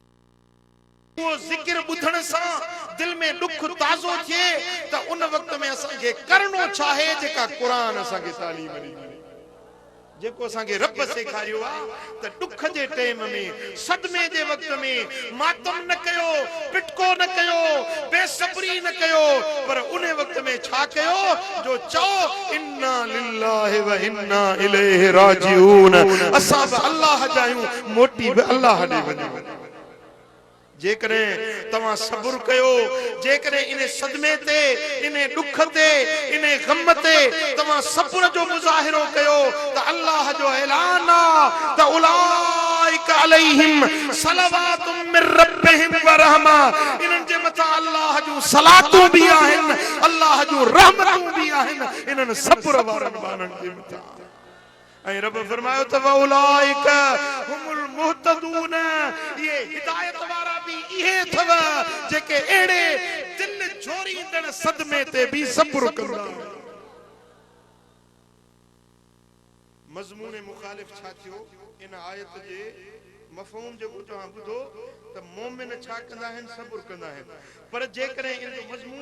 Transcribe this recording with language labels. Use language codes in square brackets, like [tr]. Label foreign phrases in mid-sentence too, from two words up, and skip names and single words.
[sd] वो जिक्र बुधण सां दिल में दुख ताज़ो थिए त उन वक्त में असांखे करणो चाहे जेका कुरान असांखे तालीम ॾिनी, जेको असांखे रब सेखारियो आहे त दुख जे टाइम में सदमे जे वक्त में मातम न कयो, पिटको न कयो, बेसब्री न कयो, पर उन वक्त में छा कयो जो चओ [ar] إنا لله وإنا إليه راجعون. [sd] असां बि अल्लाह जा आहियूं, मोटी बि अल्लाह ॾे वञूं। जेकॾहिं तव्हां सब्र कयो, जेकॾहिं इन सदमे ते, इन दुख ते, इन गम ते तव्हां सब्र जो मुज़ाहिरो कयो त अल्लाह जो ऐलान आहे त [ar] أولئك عليهم صلوات من ربهم ورحمة. [sd] इन्हनि जे मथां अल्लाह जूं सलातूं बि आहिनि, अल्लाह जूं रहमतूं बि आहिनि इन्हनि सब्र वारनि माण्हुनि जे मथां। ऐं रब फरमायो त [ar] أولئك هم المهتدون, [sd] ये हिदायत वारा भी इहे थव जेके एड़े दिल जोरींदड़ सदमे ते भी सब्र कंदा। मज़मून मुखालिफ छा थियो इन आयत जे मफ़हूम जेको तव्हां ॿुधो तो मोमिन छा कंदा आहिनि सब्र कंदा आहिनि पर जेकॾहिं इन जो मज़मून